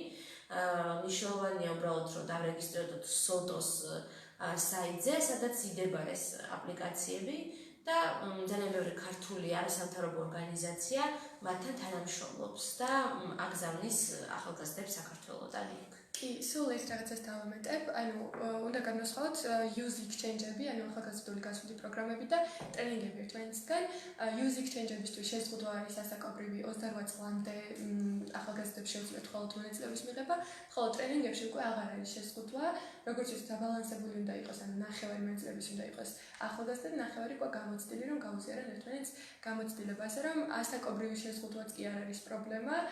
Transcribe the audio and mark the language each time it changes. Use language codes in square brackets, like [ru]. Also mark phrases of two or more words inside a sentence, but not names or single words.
[ka] მნიშვნელოვანია უბრალოდ რომ დავრეგისტრირდეთ SOTOS საიტზე, სადაც იდება ეს აპლიკაციები და ძალიან ბევრი ქართული არასამთავრობო ორგანიზაცია მათთან თანამშრომლობს და აგზავნის ახალგაზრდებს საქართველოდან იქ. კი, სულ ეს რაღაცას დავამატებ, ანუ უნდა განვასხვაოთ [en] youth exchange- [ka] ები, ანუ ახალგაზრდული გასვლითი პროგრამები და ტრენინგები ერთმანეთისგან. [en] youth exchange- [ka] ებისთვის შეზღუდვა არის ასაკობრივი 28 წლამდე ახალგაზრდებს შეუძლიათ მხოლოდ მონაწილეობის მიღება, ხოლო ტრენინგებში უკვე აღარ არის შეზღუდვა, როგორც ის დაბალანსებული უნდა იყოს, ანუ ნახევარი მონაწილეობის უნდა იყოს ახალგაზრდა და ნახევარი უკვე გამოცდილი, რომ გაუზიარონ ერთმანეთს გამოცდილებაზე, რომ ასაკობრივი შეზღუდვაც კი არ არის პრობლემა.